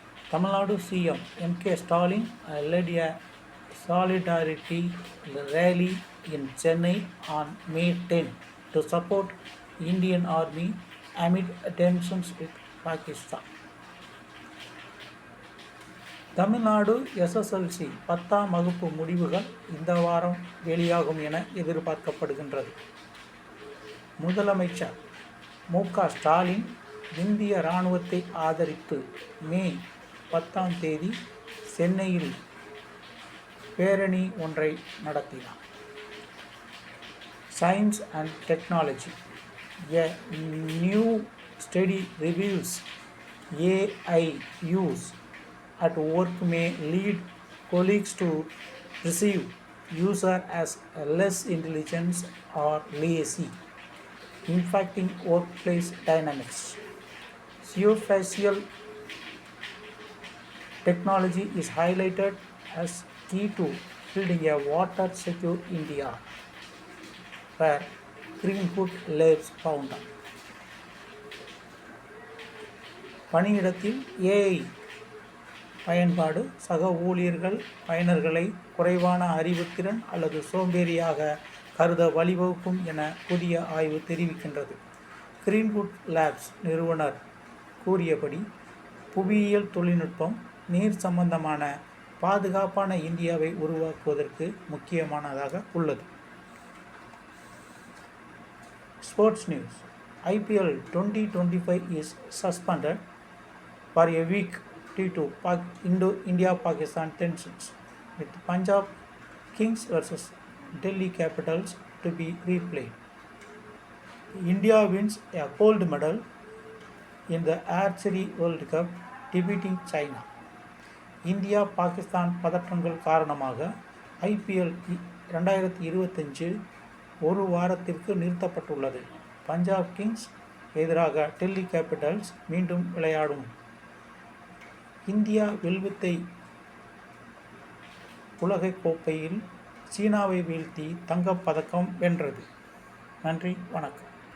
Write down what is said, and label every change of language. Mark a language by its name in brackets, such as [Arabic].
[English] Tamil CM M.K. Stalin led a solidarity rally in Chennai on May 10 to support Indian Army amid tensions with Pakistan. [Tamil] Tamil Nadu SSLC 10ஆம் வகுப்பு முடிவுகள் இந்த வாரம் வெளியாகும் என எதிர்பார்க்கப்படுகின்றது. முதலமைச்சர் மு.க. ஸ்டாலின் இந்திய இராணுவத்தை ஆதரித்து மே 10ஆம் தேதி சென்னையில் பேரணி ஒன்றை நடத்தினார். [English] Science and technology. A new study reveals AI use at work may lead colleagues to perceive user as less intelligent or lazy, impacting workplace dynamics. Geospatial technology is highlighted as key to building a water-secure India, where Greenwood Labs founder. [Tamil] பணியிடத்தில் AI பயன்பாடு சக ஊழியர்கள் பயனர்களை குறைவான அறிவுத்திறன் அல்லது சோம்பேறியாக கருத வழிவகுக்கும் என புதிய ஆய்வு தெரிவிக்கின்றது. கிரீன்வுட் லேப்ஸ் நிறுவனர் கூறியபடி புவியியல் தொழில்நுட்பம் நீர் சம்பந்தமான பாதுகாப்பான இந்தியாவை உருவாக்குவதற்கு முக்கியமானதாக உள்ளது. [English] Sports news. IPL 2025 is suspended for a week due to India-Pakistan tensions, with Punjab Kings vs Delhi Capitals to be replayed. India wins a gold medal in the Archery World Cup, defeating China. [Tamil] India Pakistan பதற்றங்கள் காரணமாக IPL 2025 ஒரு வாரத்திற்கு நிறுத்தப்பட்டுள்ளது. Punjab Kings எதிராக Delhi Capitals மீண்டும் விளையாடும். India வில்வித்தை உலகக் கோப்பையில் சீனாவை வீழ்த்தி தங்கப்பதக்கம் வென்றது. நன்றி, வணக்கம்.